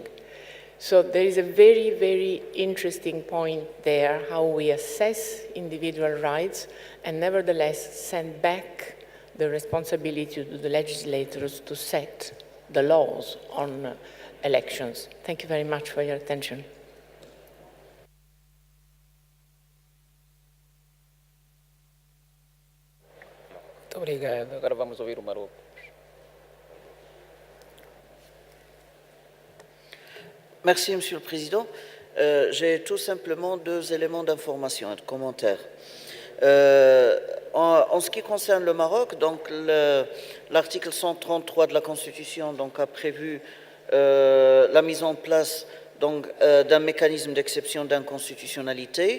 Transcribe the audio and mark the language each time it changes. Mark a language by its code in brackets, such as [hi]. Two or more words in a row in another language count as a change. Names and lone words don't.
[en] So there is a very, very interesting point there, how we assess individual rights and nevertheless send back the responsibility to the legislators to set the laws on elections. Thank you very much for your attention. [pt] Muito obrigado. Agora vamos ouvir o Marocos. [fr] Merci, Monsieur le Président. J'ai tout simplement deux éléments d'information et de commentaires. En ce qui concerne le Maroc, donc l'article 133 de la Constitution donc, a prévu la mise en place d'un mécanisme d'exception d'inconstitutionnalité.